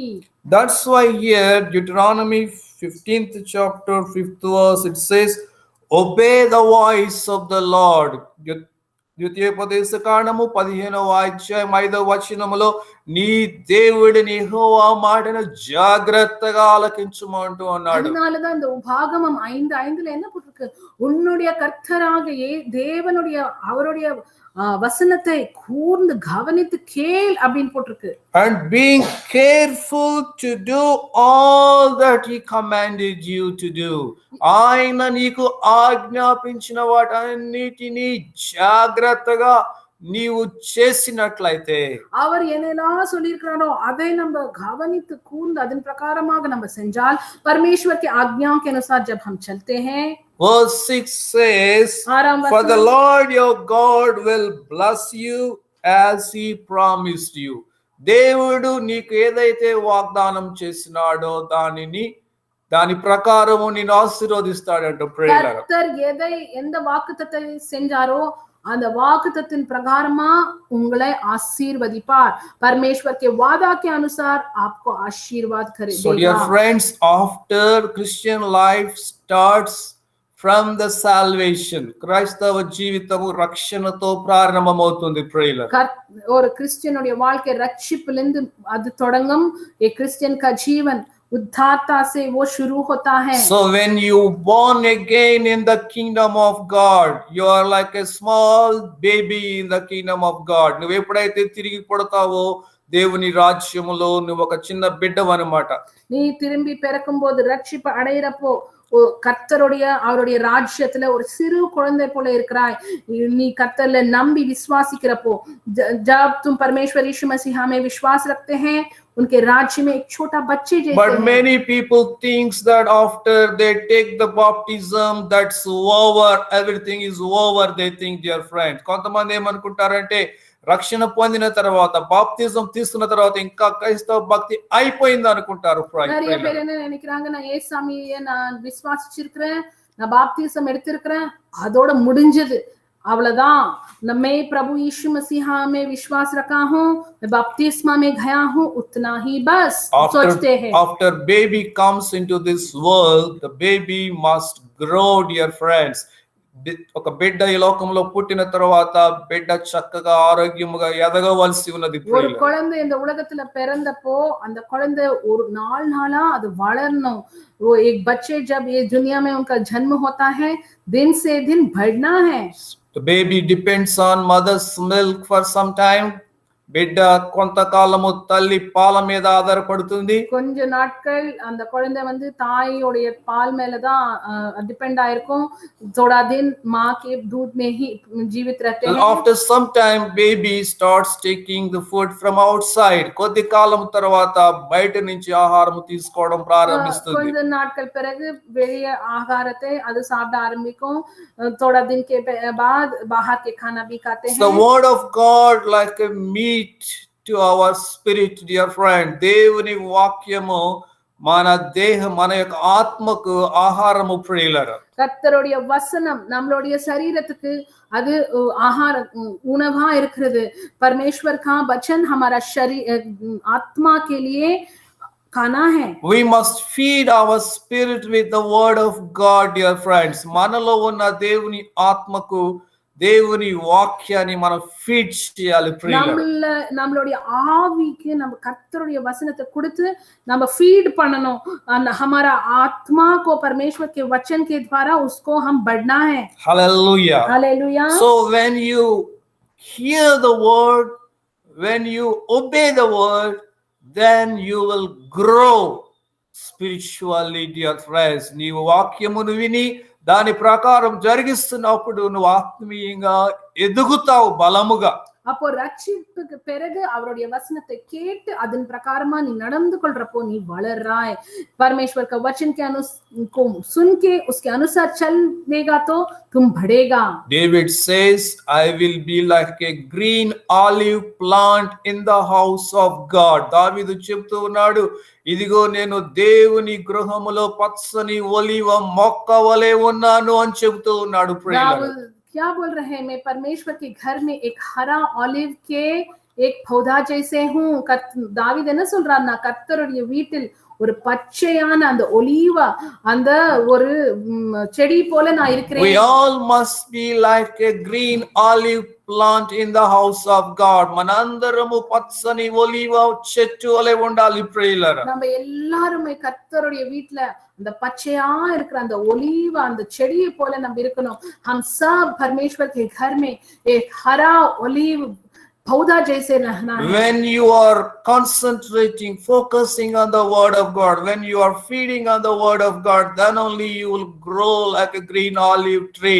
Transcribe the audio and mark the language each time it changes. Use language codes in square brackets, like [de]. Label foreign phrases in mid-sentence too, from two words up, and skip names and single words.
[en] That's why here Deuteronomy 15th chapter 5th verse it says, obey the voice of the Lord. [te] ద్వితీయోపదేశ కాండము 15వ అధ్యాయం 5వ వచనములో నీ దేవుడిని యెహోవా మాటను జాగ్రత్తగా ఆలకించుమంటూ అన్నాడు. [ta] அதனாலதான் இந்த உபாகமம் 5:5ல என்ன போட்டிருக்கு? உன்னுடைய கர்த்தராகிய தேவனுடைய அவருடைய வசனத்தை கூர்ந்து கவனித்து கேள் அப்படின்னு போட்டிருக்கு. [en] And being careful to do all that he commanded you to do. [te] ఆయన నీకు ఆజ్ఞాపించిన వాటన్నిటిని జాగ్రత్తగా నీవు చేసినట్లయితే, [ta] அவர் என்னெல்லாம் சொல்லியிருக்கிறாரோ அதை நம்ம கவனித்து கூர்ந்து அதன் பிரகாரமாக நம்ம செஞ்சால், [hi] परमेश्वर की आज्ञाओं के अनुसार जब हम चलते हैं. [en] Verse 6 says, for the Lord your God will bless you as he promised you. [te] దేవుడు నీకు ఏదైతే వాగ్దానం చేసినాడో దాని ప్రకారము నిన్ను ఆశీర్వదిస్తాడంట. ప్రియులారా, [ta] கர்த்தர் எந்த வாக்குத்தத்தை செஞ்சாரோ அந்த வாக்குத்தத்த பிரகாரமா உங்களை ஆசீர்வதிப்பார். [hi] परमेश्वर के वादा के अनुसार आपको आशीर्वाद करेगा. [en] So dear friends, after Christian life starts from the salvation, [te] క్రైస్తవ జీవితము రక్షణతో ప్రారంభమవుతుంది. ప్రియులారా, [ta] ஒரு கிறிஸ்டியனுடைய வாழ்க்கை ரட்சிப்பிலிருந்து அது தொடங்கும். [hi] एक क्रिश्चियन का जीवन उद्धारता से वो शुरू होता है. [en] So when you born again in the kingdom of God, you are like a small baby in the kingdom of God. [te] నువ్వు ఎప్పుడైతే తిరిగి పడతావో దేవుని రాజ్యములో నువ్వు ఒక చిన్న బిడ్డవు అన్నమాట. [ta] நீ திரும்பி பிறக்கும்போது ரட்சிப்பு அடையறப்போ கர்த்தருடைய அவருடைய ராஜ்யத்துல ஒரு சிறு குழந்தை போல இருக்கிறாய். நீ கர்த்தர்ல நம்பி விசுவாசிக்கிறப்போ, [hi] जब तुम परमेश्वर यीशु मसीह में विश्वास रखते हैं, उनके राज्य में एक छोटा बच्चे जैसे [en] But many people thinks that after they take the baptism, that's over, everything is over, they think, dear friends. [te] కొంతమంది ఏమనుకుంటారంటే రక్షణ పొందిన తర్వాత బాప్తిజం తీసుకున్న తర్వాత ఇంకా క్రైస్తవ భక్తి అయిపోయింది అనుకుంటారు. [ta] நிறைய பேர் என்ன நினைக்கிறாங்க, நான் ஏசாமியை நான் விசுவாசிச்சிருக்கிறேன், நான் பாப்திசம் எடுத்திருக்கிறேன், அதோட முடிஞ்சது, [hi] अवलदान मैं प्रभु यीशु मसीहा में विश्वास रखा हूँ, मैं बपतिस्मा में गया हूँ, उतना ही बस सोचते हैं. [en] After baby comes into this world, the baby must grow, dear friends. [te] ఒక బిడ్డ ఈ లోకంలో పుట్టిన తర్వాత బిడ్డ చక్కగా ఆరోగ్యముగా ఎదగవలసి ఉన్నది. [ta] ஒரு குழந்தை இந்த உலகத்துல பிறந்தப்போ அந்த குழந்தை ஒரு நாளா அது வளரணும். [hi] वो एक बच्चे जब ये दुनिया में उनका जन्म होता है, दिन से दिन बढ़ना है. [en] The baby depends on mother's milk for some time. [te] బిడ్డ కొంతకాలము తల్లి పాల మీద ఆధారపడుతుంది. [ta] கொஞ்ச நாட்கள் அந்த குழந்தை வந்து தாயோடைய பால் மேல தான் டிபெண்ட் ஆயிருக்கும். [hi] थोड़ा दिन मां के दूध में ही जीवित रहते हैं. [en] After some time baby starts taking the food from outside. [te] కొద్ది కాలం తర్వాత బయట నుంచి ఆహారం తీసుకోవడం ప్రారంభిస్తుంది. [ta] கொஞ்ச நாட்கள் பிறகு வெளிய ஆகாரத்தை அது சாப்பிட ஆரம்பிக்கும். [hi] थोड़ा दिन के बाद बाहर के खाना भी खाते हैं. [en] The word of God like a meat to our spirit, dear friend. [te] దేవుని వాక్యము మన దేహ మన యొక్క ఆత్మకు ఆహారము ప్రియులారా. [ta] கர்த்தருடைய வசனம் நம்மளுடைய சரீரத்துக்கு அது ஆகார உணவா இருக்கிறது. [hi] परमेश्वर का वचन हमारा शरीर आत्मा के लिए खाना है. [en] We must feed our spirit with the word of God, dear friends. [te] మనలో ఉన్న దేవుని ఆత్మకు దేవుని వాక్యాన్ని మనం ఫీడ్ చేయాలి ప్రియులారా. [ta] நம்மளுடைய ஆவிக்கு நம்ம கர்த்தருடைய வசனத்தை கொடுத்து நம்ம ஃபீட் பண்ணணும். [hi] हमारा आत्मा को परमेश्वर के वचन के द्वारा उसको हम बढ़ना है. [en] Hallelujah. Hallelujah. So when you hear the word, when you obey the word, then you will grow spiritually, dear friends. [te] నీవు వాక్యమును విని దాని ప్రకారం జరిగిస్తున్నప్పుడు నువ్వు ఆత్మీయంగా ఎదుగుతావు బలముగా. [ta] அப்போ ரட்சிப்புக்கு பிறகு அவருடைய வசனத்தை கேட்டு அதன் பிரகாரமா நீ நடந்து கொள்றப்போ நீ வளர்றாய். [hi] परमेश्वर का वचन के को सुन के उसके अनुसार चलेगा तो तुम बढ़ेगा. [en] David says, I will be like a green olive plant in the house of God. [te] దావీదు చెప్తూ ఉన్నాడు, ఇదిగో నేను దేవుని గృహములో పచ్చని ఒలివ మొక్క వలె ఉన్నాను అని చెప్తూ ఉన్నాడు. [hi] क्या बोल रहे हैं, मैं परमेश्वर के घर में एक हरा ऑलिव के एक पौधा जैसे हूँ. [ta] தாவீது என்ன சொல்றாருன்னா, கர்த்தருடைய வீட்டில் ஒரு பச்சையான அந்த ஒலிவ அந்த ஒரு செடி போல நான் இருக்கிறேன். [en] We all must be like a green olive plant in the house of God. [te] మనందరము పచ్చని ఒలివ చెట్టు వలె ఉండాలి ప్రియులారా. [ta] நம்ம எல்லாரும் கர்த்தருடைய வீட்ல அந்த பச்சையா இருக்கிற அந்த ஒலிவ அந்த செடியை போல நம்ம இருக்கணும். [hi] हम सब परमेश्वर के घर में एक हरा ऑलिव पौधा जैसे रहना है. [en] When you are concentrating, focusing on the word of God, when you are feeding on the word of God, then only you will grow like a green olive tree.